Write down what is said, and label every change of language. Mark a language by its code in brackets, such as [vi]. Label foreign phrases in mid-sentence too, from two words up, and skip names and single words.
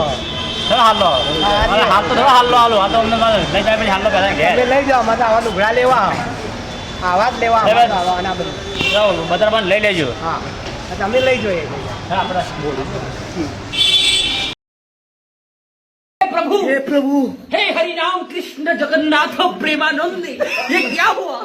[gu] ચલો હાલો. અરે હાલ તો ધરો હાલો હાલો. આ તો અમને મારે લઈ જાય પછી હાલો પહેલા ઘેર. તમે લઈ જાઓ, મારે તો આવા લુગડા લેવા. આવા જ લેવા, લેવા. આવા જ આવા, અને આ બધું. જાઓ બજાર માં લઈ લેજો. હા, તમે લઈ જોઈએ. હા, આપણે પ્રભુ हे हरि राम कृष्ण जगन्नाथ प्रेमानंद [hi] ये क्या हुआ